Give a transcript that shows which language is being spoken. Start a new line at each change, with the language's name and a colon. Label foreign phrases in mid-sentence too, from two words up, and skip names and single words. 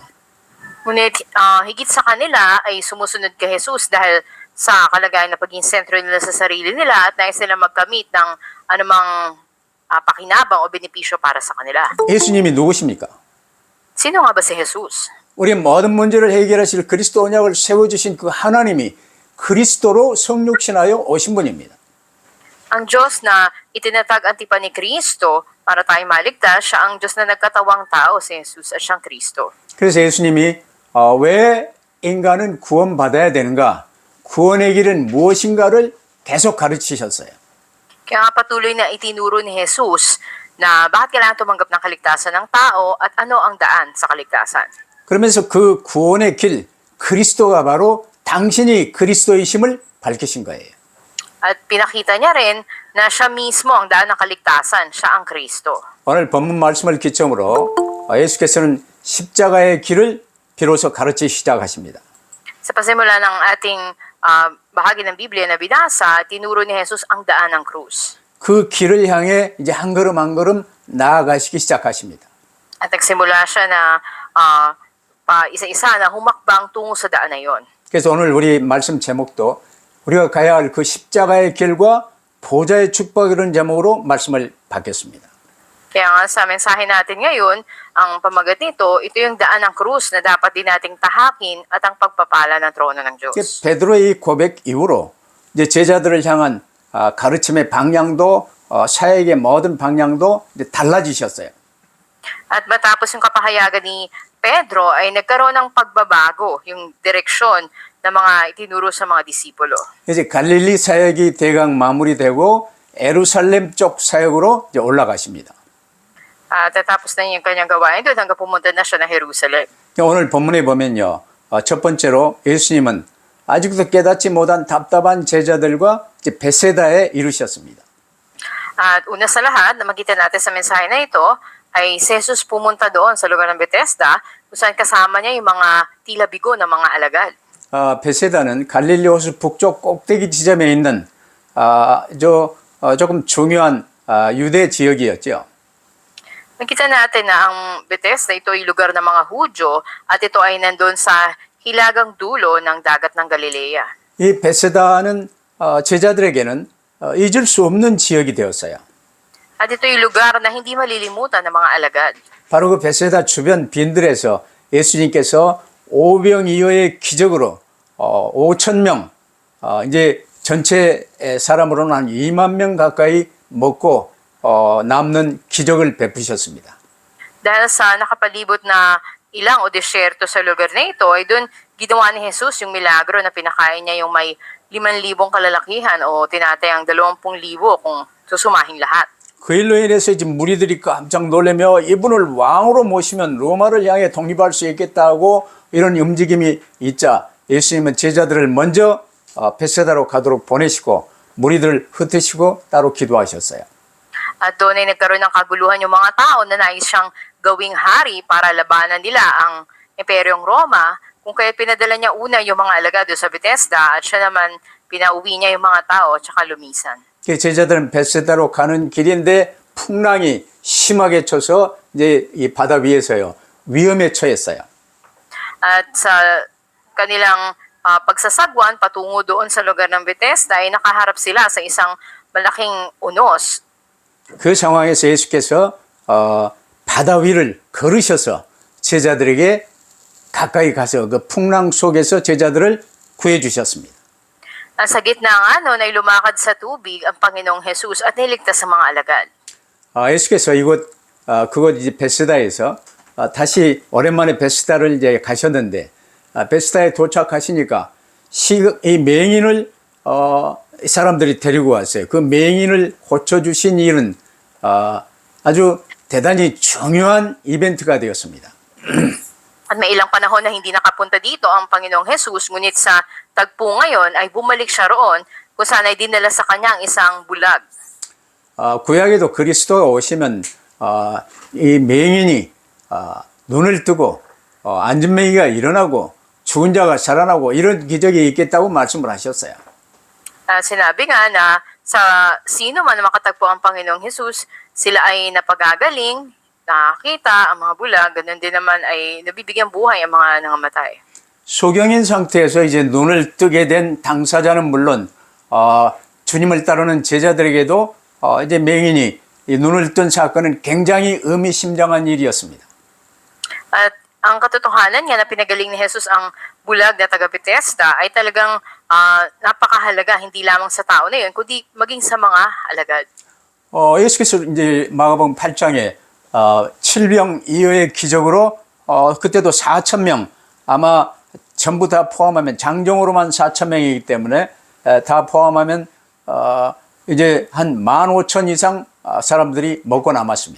Filipino: Ngunit higit sa kanila ay sumusunod kay Jesus dahil sa kalagayan na paging sentro nila sa sarili nila at nais nila magkamit ng anumang pakinabang o benepisyo para sa kanila.
Korean: 예수님이 누구십니까?
Filipino: Sino nga ba si Jesus?
Korean: 우리 모든 문제를 해결하실 그리스도 언약을 세워주신 그 하나님이 그리스도로 성육신하여 오신 분입니다.
Filipino: Ang Diyos na itinatag ang tipan ni Kristo para tayo maligtas, siya ang Diyos na nagkatawang tao, si Jesus at siyang Kristo.
Korean: 그래서 예수님이 왜 인간은 구원받아야 되는가? 구원의 길은 무엇인가를 계속 가르치셨어요.
Filipino: Kaya nga patuloy na itinuro ni Jesus na bakit kailangan tumanggap ng kaligtasan ng tao at ano ang daan sa kaligtasan.
Korean: 그러면서 그 구원의 길, 그리스도가 바로 당신이 그리스도이심을 밝히신 거예요.
Filipino: At pinakita niya rin na siya mismo ang daan ng kaligtasan, siya ang Kristo.
Korean: 오늘 본문 말씀을 기점으로 예수께서는 십자가의 길을 비로소 가르치기 시작하십니다.
Filipino: Sa pasimula ng ating bahagi ng Biblia na binasa, tinuro ni Jesus ang daan ng krus.
Korean: 그 길을 향해 이제 한 걸음 한 걸음 나아가시기 시작하십니다.
Filipino: At nagsimula siya na isa-isa na humakbang tungo sa daan na yon.
Korean: 그래서 오늘 우리 말씀 제목도 우리가 가야 할 그 십자가의 길과 보좌의 축복이라는 제목으로 말씀을 받겠습니다.
Filipino: Kaya nga sa mensahe natin ngayon, ang pamagat nito, ito yung daan ng krus na dapat din nating tahakin at ang pagpapala ng trono ng Diyos.
Korean: 베드로의 고백 이후로 이제 제자들을 향한 가르침의 방향도 사역의 모든 방향도 이제 달라지셨어요.
Filipino: At matapos yung kapahayagan ni Pedro ay nagkaroon ng pagbabago yung direksyon ng mga itinuro sa mga disipulo.
Korean: 이제 갈릴리 사역이 대강 마무리되고 예루살렘 쪽 사역으로 이제 올라가십니다.
Filipino: At tatapos na yung kanyang gawain doon hanggang pumunta na siya ng Jerusalem.
Korean: 오늘 본문에 보면요. 첫 번째로 예수님은 아직도 깨닫지 못한 답답한 제자들과 이제 베세다에 이르셨습니다.
Filipino: At una sa lahat, na makita natin sa mensahe na ito, ay si Jesus pumunta doon sa lugar ng Bethesda, kung saan kasama niya yung mga tila bigo ng mga alagad.
Korean: 베세다는 갈릴리 호수 북쪽 꼭대기 지점에 있는 조금 중요한 유대 지역이었죠.
Filipino: Nakita natin na ang Bethesda, ito ay lugar ng mga Hudyo at ito ay nandun sa hilagang dulo ng dagat ng Galilea.
Korean: 이 베세다는 제자들에게는 잊을 수 없는 지역이 되었어요.
Filipino: At ito ay lugar na hindi malilimutan ng mga alagad.
Korean: 바로 그 베세다 주변 빈들에서 예수님께서 오병이어의 기적으로 5천 명, 이제 전체 사람으로는 한 2만 명 가까이 먹고 남는 기적을 베푸셨습니다.
Filipino: Dahil sa nakapalibot na ilang o disyerto sa lugar na ito, ay doon ginawa ni Jesus yung milagro na pinakain niya yung may 5,000 kalalakihan o tinatayang 20,000 kung susumahin lahat.
Korean: 그 일로 인해서 지금 무리들이 깜짝 놀라며 이분을 왕으로 모시면 로마를 향해 독립할 수 있겠다고 이런 움직임이 있자 예수님은 제자들을 먼저 벳세다로 가도록 보내시고 무리들을 흩으시고 따로 기도하셨어요.
Filipino: At doon ay nagkaroon ng kaguluhan yung mga tao na nais siyang gawing hari para labanan nila ang Imperyong Roma, kung kaya pinadala niya una yung mga alagado sa Bethesda at siya naman pinauwi niya yung mga tao at saka lumisan.
Korean: 제자들은 벳세다로 가는 길인데 풍랑이 심하게 쳐서 이제 이 바다 위에서요 위험에 처했어요.
Filipino: At sa kanilang pagsasagwan patungo doon sa lugar ng Bethesda ay nakaharap sila sa isang malaking unos.
Korean: 그 상황에서 예수께서 바다 위를 걸으셔서 제자들에게 가까이 가서 그 풍랑 속에서 제자들을 구해 주셨습니다.
Filipino: Sa gitna ng ay lumakad sa tubig ang Panginoong Jesus at niligtas sa mga alagad.
Korean: 예수께서 이곳 그곳 이제 베스다에서 다시 오랜만에 베스다를 이제 가셨는데 베스다에 도착하시니까 이 맹인을 사람들이 데리고 왔어요. 그 맹인을 고쳐주신 일은 아주 대단히 중요한 이벤트가 되었습니다.
Filipino: At may ilang panahon na hindi nakapunta dito ang Panginoong Jesus, ngunit sa tagpo ngayon ay bumalik siya roon kung saan ay dinala sa kanya ang isang bulag.
Korean: 구약에도 그리스도가 오시면 이 맹인이 눈을 뜨고 안진뱅이가 일어나고 죽은 자가 살아나고 이런 기적이 있겠다고 말씀을 하셨어요.
Filipino: Sinabi nga na sa sino man na makatagpo ang Panginoong Jesus, sila ay napagagaling, nakakita ang mga bulag, ganun din naman ay nabibigyan buhay ang mga nangamatay.
Korean: 소경인 상태에서 이제 눈을 뜨게 된 당사자는 물론 주님을 따르는 제자들에게도 이제 맹인이 이 눈을 뜬 사건은 굉장히 의미심장한 일이었습니다.
Filipino: At ang katotohanan niya na pinagaling ni Jesus ang bulag na taga Bethesda ay talagang napakahalaga hindi lamang sa tao na yun, kundi maging sa mga alagad.
Korean: 예수께서 이제 마가복음 8장에 칠병이어의 기적으로 그때도 4천 명 아마 전부 다 포함하면 장정으로만 4천 명이기 때문에 다 포함하면 이제 한 15,000 이상 사람들이 먹고 남았습니다.